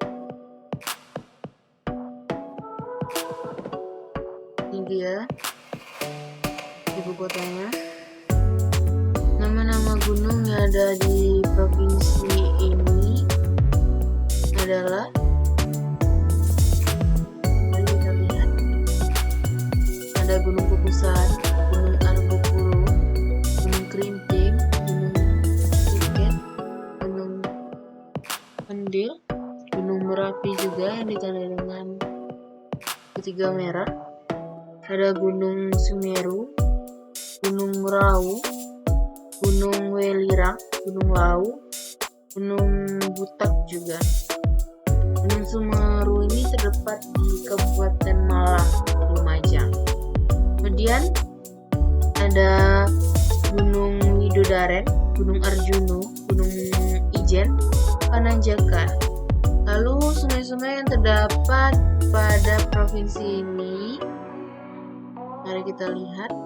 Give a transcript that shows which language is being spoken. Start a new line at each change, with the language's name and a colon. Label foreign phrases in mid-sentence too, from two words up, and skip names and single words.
Indonesian: Ini dia ibu kotanya. Nama-nama gunung yang ada di provinsi ini adalah, mari kita lihat, ada Gunung Kukusan, Gunung Argopuro, Gunung Kerinting, Gunung Bukit, Gunung Pendil, Gunung Merapi juga yang ditandai dengan ketiga merah. Ada Gunung Semeru, Gunung Merahu, Gunung Welirang, Gunung Lau, Gunung Butak juga. Gunung Semeru ini terdapat di Kabupaten Malang, Lumajang. Kemudian ada Gunung Widodaren, Gunung Arjuno, Gunung Ijen, Pananjaka. Lalu sungai-sungai yang terdapat pada provinsi ini, mari kita lihat.